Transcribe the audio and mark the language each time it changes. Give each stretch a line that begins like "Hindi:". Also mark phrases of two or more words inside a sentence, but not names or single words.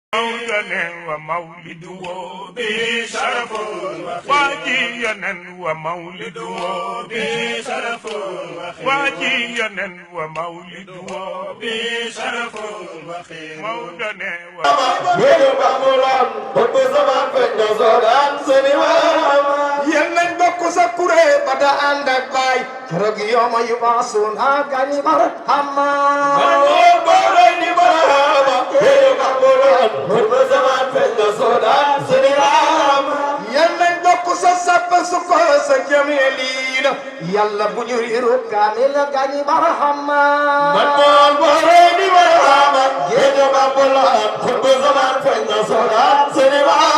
Arabic: ومولده بشرف واجينا ومولده بشرف واجينا ومولده بشرف مولدنا
Wolof: yenen bokku sa kuré bada ànd ak baay keroog yooma yu baasun ha gani marhama boole ni marhama yéen bambuloon bu zaman feñ na soodaan sëriñ yenen bokku sa sapp su ko sa jameeliina yàlla bu ñu riiru kaamil gani marhama boole ni marhama yéen bambuloon bu zaman feñ na soodaan sëriñ